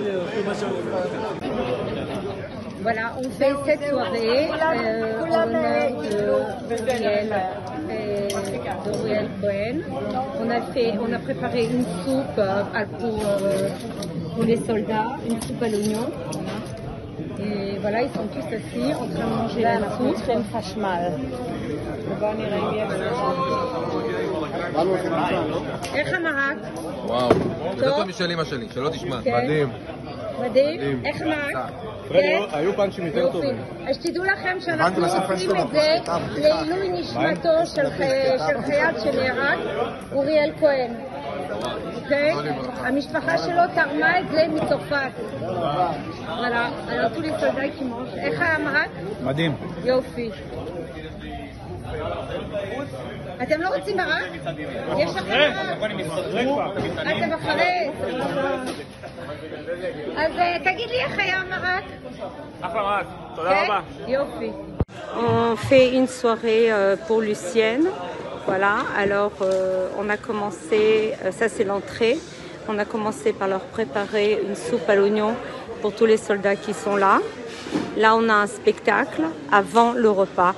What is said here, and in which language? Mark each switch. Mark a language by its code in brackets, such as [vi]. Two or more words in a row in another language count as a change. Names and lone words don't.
[fr] Voilà, on fait cette soirée en l'honneur d'Uriel Cohen. On a préparé une soupe pour les soldats, une soupe à l'oignon. Et voilà, ils sont tous assis en train de manger la soupe. [he] crème חשמל. איך המרק? וואו, יותר טוב משל אמא שלי, שלא תשמע, מדהים. מדהים? איך המרק? היו פאנצ'ים יותר טובים. אז תדעו לכם שאנחנו עושים את זה לעילוי נשמתו של חייל שנהרג, אוריאל כהן. אוקיי? המשפחה שלו תרמה את זה מצרפת. וואלה, [fr] alors tous les soldats qui mangent. [he] איך המרק? מדהים. יופי. אתם לא רוצים מרק? יש לכם מרק? אתם אחרי? אז תגיד לי איך היה מרק? אחלה מרק, תודה רבה. יופי. [fr] On fait une soirée pour Lucienne. Voilà, alors on a commencé, ça c'est l'entrée, on a commencé par leur préparer une soupe à l'oignon pour tous les soldats qui sont là. Là on a un spectacle avant le repas.